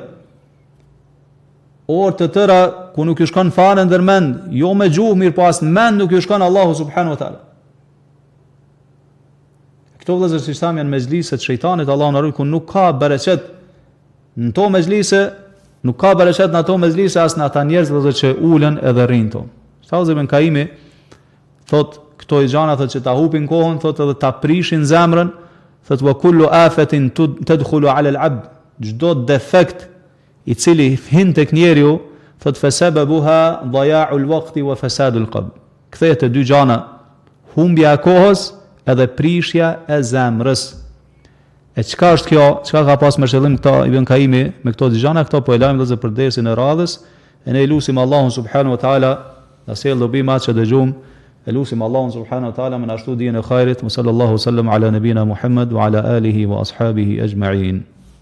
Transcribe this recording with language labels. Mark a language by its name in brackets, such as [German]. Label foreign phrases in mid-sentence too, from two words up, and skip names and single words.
[Albanian] Orë të tëra ku nuk ju shkon fare ndërmend, jo me gjuhë mirë, po as në mend nuk ju shkon Allahu [Arabic] سبحانه وتعالى. [Albanian] Këto vëllezër si thamë janë mezhlise të shejtanit, Allahu na ruaj, ku nuk ka bereqet në to mezhlise, nuk ka bereqet në ato mezhlise as në ata njerëz vëllezër që ulen edhe rrin to. Sallallahu ibn Kaimi thot këto i gjana thot që ta hupin kohën, thot edhe ta prishin zemrën, thot [Arabic] وكل آفة تدخل على العبد, [Albanian] çdo defekt i cili hin tek njeriu, thot [Arabic] فسببها ضياع الوقت وفساد القلب. [Albanian] Kthehet të dy gjana, humbja e kohës edhe prishja e zemrës. E çka është kjo? Çka ka pas më qëllim këta Ibn Kaimi me këto dy gjana? Këto po e lajm vëllezër për dersin e radhës. E ne lutim Allahun [Arabic] سبحانه وتعالى, [Albanian] na sjell dobi ma që dëgjum. E lutim Allahun [Arabic] سبحانه وتعالى [Albanian] me na shtu dijen e khairit. [Arabic] صلى الله وسلم على نبينا محمد وعلى آله وأصحابه أجمعين.